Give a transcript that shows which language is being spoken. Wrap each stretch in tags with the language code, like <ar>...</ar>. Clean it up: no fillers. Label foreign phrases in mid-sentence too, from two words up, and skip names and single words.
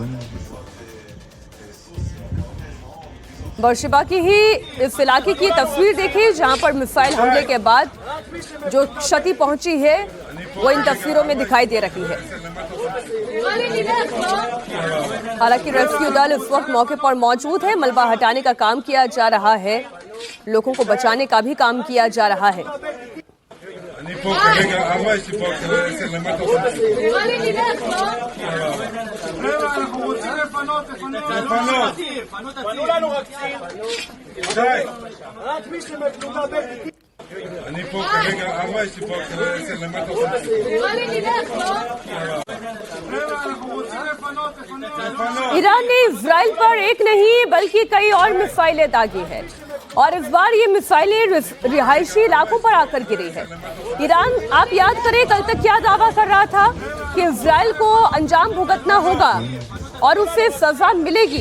<hi>बर्शेबा की ही इस इलाके की तस्वीर देखिए, जहां पर मिसाइल हमले के बाद जो क्षति पहुंची है वो इन तस्वीरों में दिखाई दे रही है। हालांकि रेस्क्यू दल इस वक्त मौके पर मौजूद है। मलबा हटाने का काम किया जा रहा है, लोगों को बचाने का भी काम किया जा रहा है।</hi> <he>אני פה כרגע, ארבע יש לי פה כדי למטה</he> <hi>ईरान ने इजराइल पर एक नहीं बल्कि कई और मिसाइलें दागी है और इस बार ये मिसाइलें रिहायशी इलाकों पर आकर गिरी है। ईरान, आप याद करें, कल तक क्या दावा कर रहा था कि इजराइल को अंजाम भुगतना होगा और उससे सजा मिलेगी।</hi>